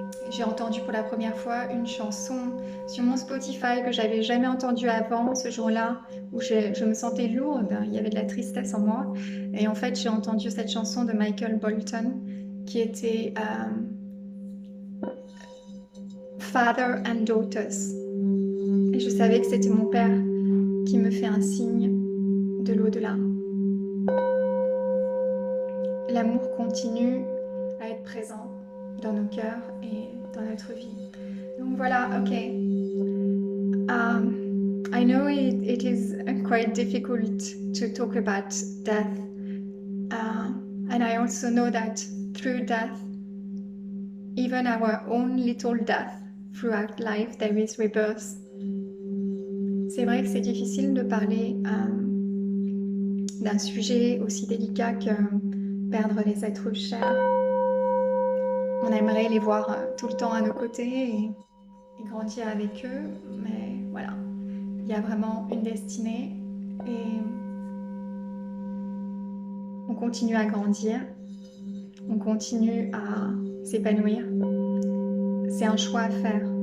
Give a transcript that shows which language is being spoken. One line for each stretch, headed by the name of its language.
French: J'ai entendu pour la première fois une chanson sur mon Spotify que j'avais jamais entendue avant ce jour-là où je me sentais lourde, il y avait de la tristesse en moi et en fait j'ai entendu cette chanson de Michael Bolton qui était Father and Daughters et je savais que c'était mon père qui me fait un signe de l'au-delà. L'amour continue à être présent dans nos cœurs et dans notre vie. Donc voilà, ok.
English: I know it is quite difficult to talk about death. And I also know that through death, even our own little death, throughout life, there is rebirth.
French: C'est vrai que c'est difficile de parler d'un sujet aussi délicat que perdre les êtres chers. On aimerait les voir tout le temps à nos côtés et grandir avec eux, mais voilà, il y a vraiment une destinée et on continue à grandir, on continue à s'épanouir. C'est un choix à faire.